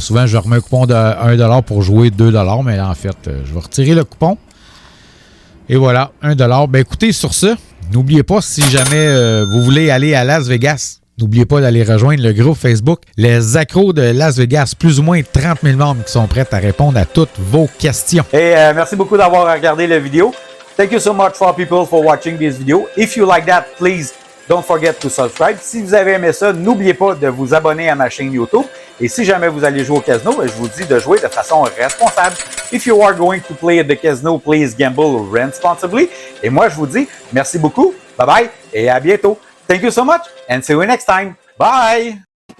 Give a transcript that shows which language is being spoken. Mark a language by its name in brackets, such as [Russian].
[French] Souvent, je remets un coupon de 1 $ pour jouer 2 $, mais là, en fait, je vais retirer le coupon. Et voilà, 1 $. Ben écoutez, sur ce, n'oubliez pas, si jamais vous voulez aller à Las Vegas, n'oubliez pas d'aller rejoindre le groupe Facebook Les Accros de Las Vegas. Plus ou moins 30 000 membres qui sont prêts à répondre à toutes vos questions. Et merci beaucoup d'avoir regardé la vidéo. [English] Thank you so much for people for watching this video. If you like that, please don't forget to subscribe. [French] Si vous avez aimé ça, n'oubliez pas de vous abonner à ma chaîne YouTube. Et si jamais vous allez jouer au casino, je vous dis de jouer de façon responsable. [English] If you are going to play at the casino, please gamble responsibly. [French] Et moi, je vous dis merci beaucoup. Bye bye et à bientôt. [English] Thank you so much and see you next time. Bye!